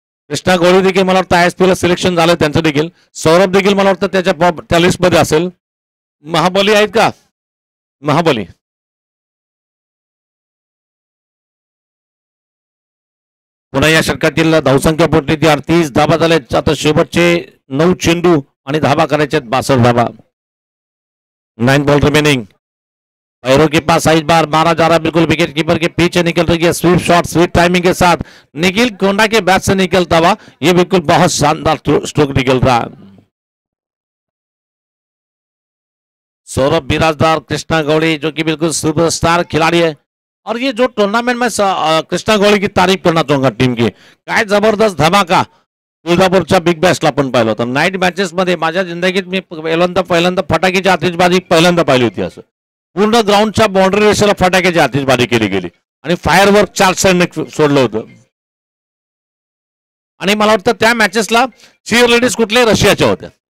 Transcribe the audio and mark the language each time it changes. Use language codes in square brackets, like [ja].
[mr] कृष्णा गवळी देखील मला वाटतं ISPL ला सिलेक्शन झालं त्यांचं देखील. सौरभ देखील मला वाटतं त्या लिस्ट मध्ये असेल. महाबली आहेत का? महाबली पुन्हा या षटकातील धावसंख्या पोटली ती 38 धाबा झाले. आता शेवटचे 9 चेंडू आणि धाबा करायचे 62 धाबा. [en] 9 ball remaining. [hi] पैरों के पास साइज बार मारा जा रहा, बिल्कुल विकेट कीपर के पीछे निकल रही है. स्वीप शॉट स्वीप टाइमिंग के साथ निखिल कोंडा के बैट से निकलता हुआ ये बिल्कुल बहुत शानदार स्ट्रोक निकल रहा है. सौरभ बिराजदार, कृष्णा गौड़ी जो कि बिल्कुल सुपरस्टार खिलाड़ी है. और ये जो टूर्नामेंट में कृष्णा गौड़ी की तारीफ करना चाहूंगा टीम की, [mr] काय जबरदस्त धमाका तुळजापूरच्या बिग बॅशला पण पाहिलं होतं. नाईट मॅचेस मध्ये माझ्या जिंदगीत मी पहिल्यांदा फटाक्याची आतिषबाजी पहिल्यांदा पाहिली होती. असं पूर्ण ग्राउंडच्या बाउंड्री रेषेला फटाक्याची आतिषबाजी केली गेली आणि फायरवर्क 4 साइडने सोडलं होतं. आणि मला वाटतं त्या मॅचेसला चीअर लेडीज कुठल्या रशियाच्या होत्या.